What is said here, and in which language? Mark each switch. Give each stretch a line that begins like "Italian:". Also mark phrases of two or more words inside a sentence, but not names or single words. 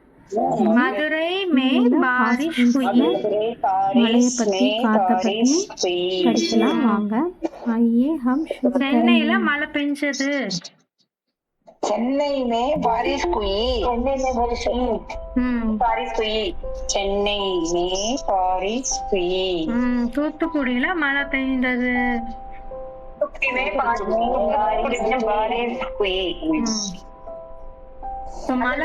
Hindi: மதுரை में बारिश हुई.
Tamil: மழையை பத்தி காத்த பத்தி படிக்கலாம் வாங்க.
Hindi: आइए हम शुरू
Tamil: சென்னையில மழை பெஞ்சது.
Hindi: चेन्नई में बारिश हुई. चेन्नई में बारिश हुई. बारिश हुई. चेन्नई में बारिश हुई.
Tamil: தூத்துக்குடியில மழை பெய்ந்தது.
Hindi: तूத்துக்குடி में बारिश हुई.
Tamil: மழை